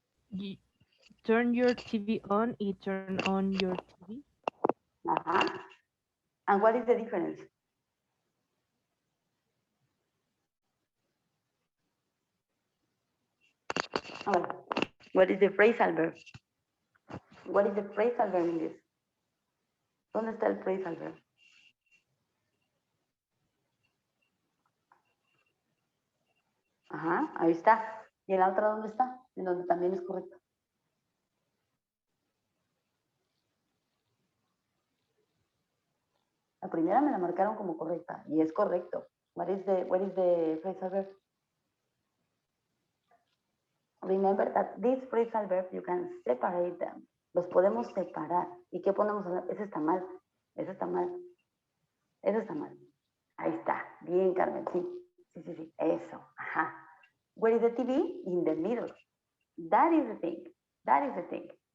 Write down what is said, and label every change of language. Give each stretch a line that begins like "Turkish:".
English: You turn your TV on
Spanish: y
English: turn on your TV. Uh-huh. And what is the difference? Oh, what is the phrasal verb? What is the phrasal verb in this?
Spanish: ¿Dónde está el phrasal verb? Ajá, ahí está. ¿Y en la otra dónde está? En donde también es correcto. La primera me la marcaron como correcta y es correcto.
English: What is the phrasal verb? Remember that this phrasal verb you can separate them.
Spanish: Los podemos separar. ¿Y qué ponemos? Ese está mal. Ese está mal. Ese está mal. Ahí está. Bien, Carmen. Sí. Sí. Eso. Ajá.
English: Where is the TV? In the middle. That is the thing.
Spanish: That is the thing.